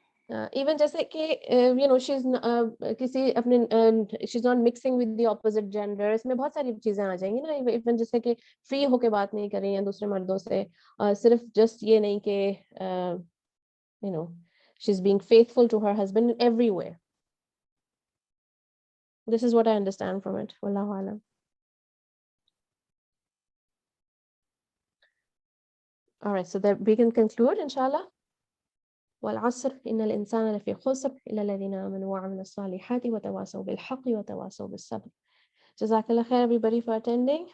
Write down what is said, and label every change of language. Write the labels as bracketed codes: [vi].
[ur] Even جیسے کہ you know کسی اپنے [en] she's not mixing with the opposite gender, [ur] اس میں بہت ساری چیزیں آ جائیں گی نا. ایون جیسے کہ فری ہو کے بات نہیں کر رہی ہیں دوسرے مردوں سے, صرف جسٹ یہ نہیں کہ [en] you know she's being faithful to her husband in every way. This is what I understand from it. Wallahu alam. All right, so that we can conclude, inshallah. [ar] والعصر إن الإنسان لفي خسر إلا الذين آمنوا وعملوا الصالحات وتواصوا بالحق وتواصوا بالصبر. [en] Jazakallah khair everybody for attending.